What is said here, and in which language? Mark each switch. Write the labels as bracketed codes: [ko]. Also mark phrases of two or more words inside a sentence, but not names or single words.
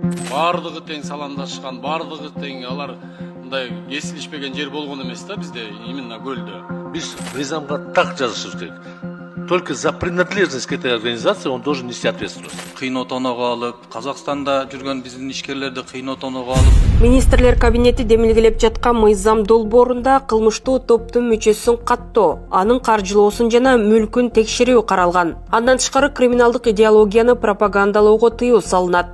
[ky] Бардыгы тең саламдашкан, бардыгы тең, алар мындай кесилишпеген жер болгон эмес да бизде, именно көлдө. Биз мыйзамга так жазышыбыз керек. [ru] Только за принадлежность к этой организации он должен нести ответственность. [ky] Кыйноо тоноого алып, Казакстанда жүргөн биздин ишкерлерди кыйноо тоноого алып. Министрлер кабинети демилгелеп жаткан мыйзам долбоорунда кылмыштуу топтун мүчөсүн каттоо, анын каржылоосун жана мүлкүн текшерүү каралган. Андан тышкары криминалдык идеологияны пропагандалоого тыюу салынат.